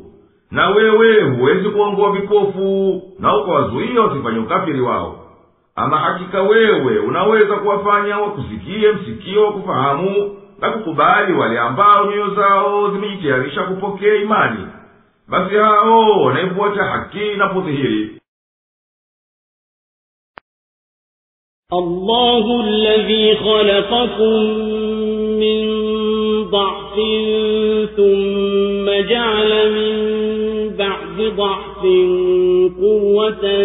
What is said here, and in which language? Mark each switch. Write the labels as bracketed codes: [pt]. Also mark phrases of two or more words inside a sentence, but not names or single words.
[sw] Na wewe huwezi kuongoa vipofu na ukawazuia wasifanye ukafiri wao. Ama hakika wewe unaweza kuwafanya wakusikie msikio wa kufahamu na kukubali wale ambao nyoyo zao zimejitayarisha kupokea imani. Basi hao wanaifuata haki na kudhihiri. [ar] الله الذي خلقكم من ضعف ثم جعل من بعد ضعف قوة